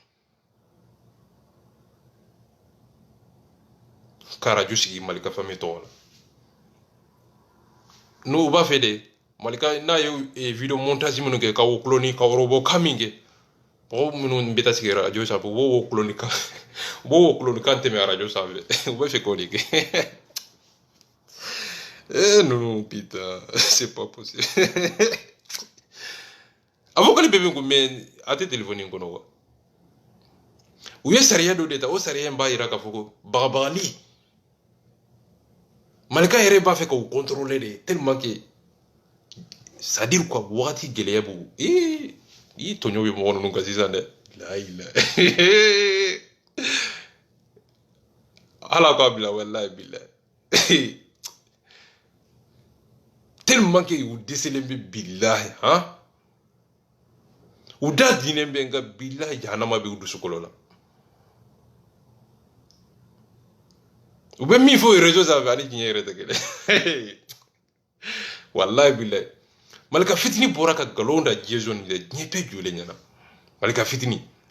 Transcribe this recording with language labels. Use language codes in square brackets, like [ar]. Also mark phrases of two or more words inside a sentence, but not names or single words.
[bm] ka radio sigi Malika famille tɔgɔ la n'u b'a fɛ de Malika n'a ye video montage minnu kɛ ka wo kuloni ka wɔrɔbɔ kan min kɛ mɔgɔ minnu bɛ taa sigi radio sanfɛ u b'o wo kuloni kan tɛmɛ radio sanfɛ u bɛ fɛ k'o de kɛ [fr] non putain c'est pas possible [bm] a fɔ k'ale bɛ min kun mais a tɛ téléphone in kɔnɔ quoi u ye sariya dɔ de ta o sariya in b'a yira k'a fɔ ko bagabagali Malika yɛrɛ b'a fɛ k'o contrôler [fr] de tellement que c'est à dire quoi [bm] wagati gɛlɛya b'u i tɔɲɔ bɛ mɔgɔ ninnu kan sisan dɛ ala k'a bila [ar] wallahi billahi [bm] tellement que u dɛsɛlen bɛ billahi u da diinen bɛ nka billahi jahanama bɛ u dusukolo la u bɛ min fɔ réseau sanfɛ ani diɲɛ yɛrɛ tɛ kelen [ar] wallahi billahi [bm] Malika fitini bɔra ka nkalon da diɲɛ [fr] zone de [bm] diɲɛ bɛɛ jɔlen ɲɛna Malika fitini